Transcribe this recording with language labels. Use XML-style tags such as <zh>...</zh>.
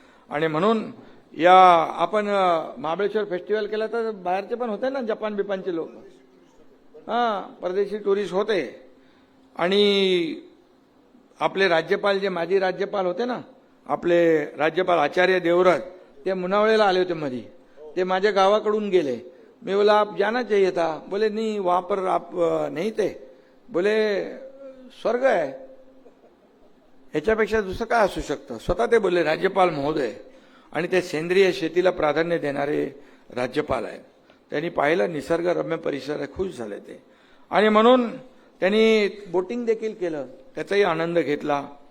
<mr>आणि म्हणून या आपण महाबळेश्वर फेस्टिवल केला तर बाहेरचे पण होते ना, जपान बिपानचे लोक, परदेशी टुरिस्ट होते. आणि आपले राज्यपाल, जे माजी राज्यपाल होते ना, आपले राज्यपाल आचार्य देवव्रत, ते मुनावळेला आले होते मध्ये. ते माझ्या गावाकडून गेले.</mr> <hi>मी बोला आप जाना चाहिए था. बोले नहीं वहां पर आप नहीं थे.</hi> <mr>बोले स्वर्ग आहे, ह्याच्यापेक्षा दुसरं काय असू शकतं. स्वतः ते बोलले, राज्यपाल महोदय. आणि ते सेंद्रिय शेतीला प्राधान्य देणारे राज्यपाल आहेत. त्यांनी पाहिलं निसर्गरम्य परिसर, खुश झाले ते. आणि म्हणून त्यांनी बोटिंग देखील केलं, त्याचाही आनंद घेतला.</mr>